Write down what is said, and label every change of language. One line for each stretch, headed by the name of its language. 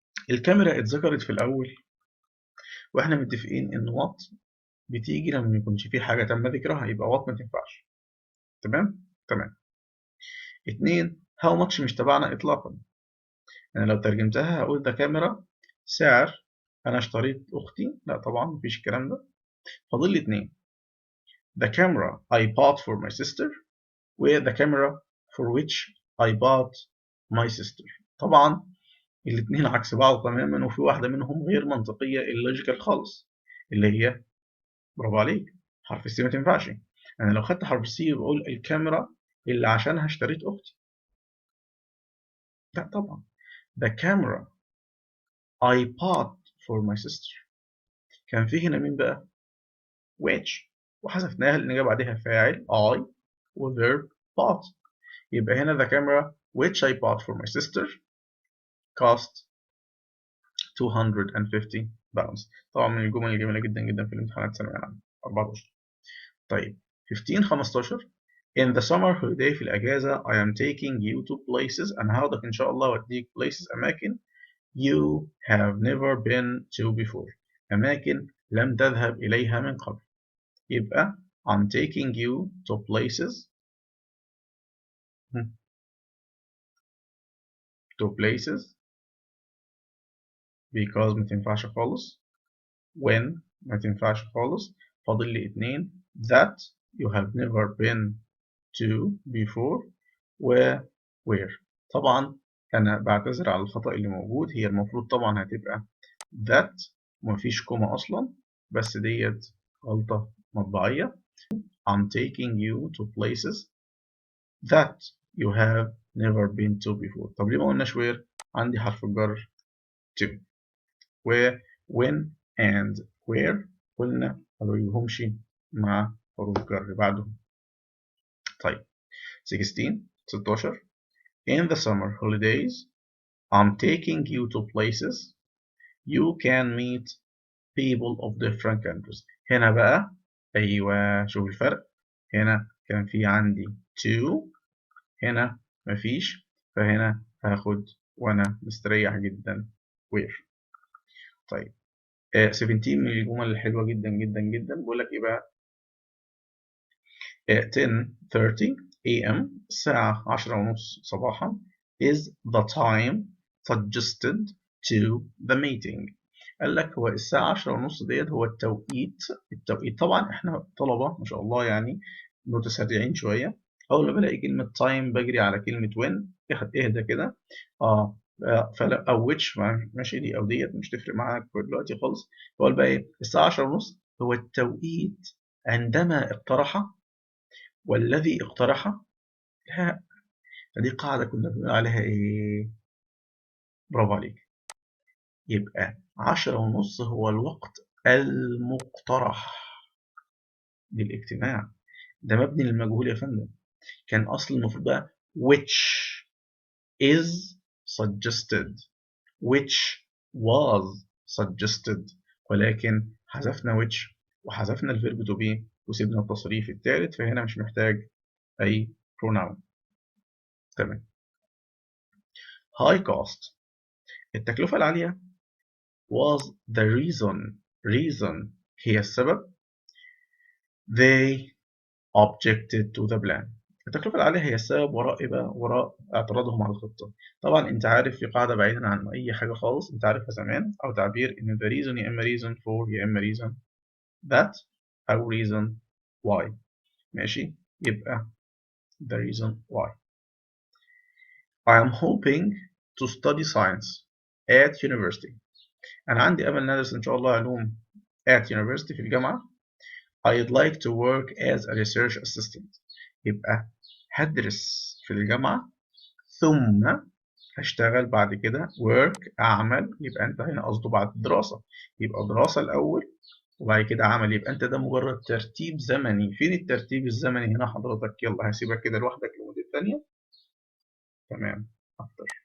Arabic: الكاميرا اتذكرت في الأول واحنا متفقين ان وات بتيجي لما ما يكونش في حاجة تم ذكرها يبقى وات ما تنفعش. تمام. 2.
English: how much
Arabic: مش تبعنا إطلاقا. أنا لو ترجمتها هقول ده كاميرا سعر أنا اشتريت أختي. لا طبعا مفيش الكلام ده. فاضل لي 2.
English: the camera I bought for my sister و the camera for which I bought my sister.
Arabic: طبعا الاثنين عكس بعض تماما وفي واحدة منهم غير منطقية اللوجيكال خالص اللي هي برافو عليك حرف السي ما تنفعش. أنا لو خدت حرف السي بقول الكاميرا اللي عشانها اشتريت أختي. لا طبعا
English: the camera I bought for my sister.
Arabic: كان فيه هنا مين بقى؟ which وحذفناها لأن جه بعدها فاعل I وverb bought. يبقى هنا
English: the camera which I bought for my sister cost 250 pounds.
Arabic: طبعا من الجمل الجميلة جدا جدا في الامتحانات ثانوية عامة 14.
English: طيب 15 in the summer holiday
Arabic: في الأجازة
English: I am taking you to places.
Arabic: أنا هاخدك إن شاء الله وأديك
English: places أماكن you have never been to before.
Arabic: أماكن لم تذهب إليها من قبل. يبقى
English: I'm taking you to places because
Arabic: ما تنفعش خالص. when ما تنفعش خالص. فاضل لي اتنين
English: that you have never been to before
Arabic: و where. طبعا أنا بعتذر على الخطأ اللي موجود. هي المفروض طبعا هتبقى that ومفيش كوما أصلا، بس ديت غلطة مطبعية.
English: I'm taking you to places that you have never been to before.
Arabic: طب ليه ما قلناش where؟ عندي حرف الجر to. و when and where قلنا ما بيجيهمش مع حروف جر بعدهم.
English: طيب 16 In the summer holidays I'm taking you to places you can meet people of different countries.
Arabic: هنا بقى أيوة، شوف الفرق. هنا كان في عندي to، هنا مفيش، فهنا هاخد وأنا مستريح جدا where. طيب 17 من الجمل الحلوة جدا جدا جدا. بقول لك إيه بقى؟ 10:30 a.m. الساعة 10:30 صباحا
English: is the time suggested to the meeting.
Arabic: قال لك هو الساعة 10:30 ديت هو التوقيت. طبعا احنا طلبة ما شاء الله يعني متسرعين شوية. أول ما بلاقي كلمة time بجري على كلمة when. اهدى كده. فلا أو which ماشي، دي أو ديت مش تفرق معاك دلوقتي خالص. هو بقى إيه؟ الساعة 10:30 هو التوقيت عندما اقترح والذي اقترح. لا، دي قاعدة كنا بنقول عليها إيه؟ برافو عليك. يبقى 10:30 هو الوقت المقترح للاجتماع. ده مبني للمجهول يا فندم. كان أصل المفروض بقى
English: which is suggested which was suggested،
Arabic: ولكن حذفنا which وحذفنا الفيرب to be وسيبنا التصريف الثالث، فهنا مش محتاج أي pronoun. تمام.
English: high cost
Arabic: التكلفة العالية
English: was the reason
Arabic: هي السبب
English: they objected to the plan.
Arabic: التكلفة العالية هي السبب وراء إيه بقى؟ وراء اعتراضهم على الخطة. طبعا أنت عارف في قاعدة بعيدا عن أي حاجة خالص أنت عارفها زمان، أو تعبير إن the reason يا إما reason for يا إما reason that أو reason why. ماشي؟ يبقى
English: the reason why. I am hoping to study science at university.
Arabic: أنا عندي أمل ندرس إن شاء الله علوم
English: at university
Arabic: في الجامعة.
English: I'd like to work as a research assistant.
Arabic: يبقى هدرس في الجامعة ثم هشتغل بعد كده work أعمل. يبقى أنت هنا قصده بعد الدراسة، يبقى دراسة الأول وبعد كده عمل. يبقى أنت ده مجرد ترتيب زمني. فين الترتيب الزمني هنا حضرتك؟ يلا هسيبك كده لوحدك لمدة تانية. تمام أكتر.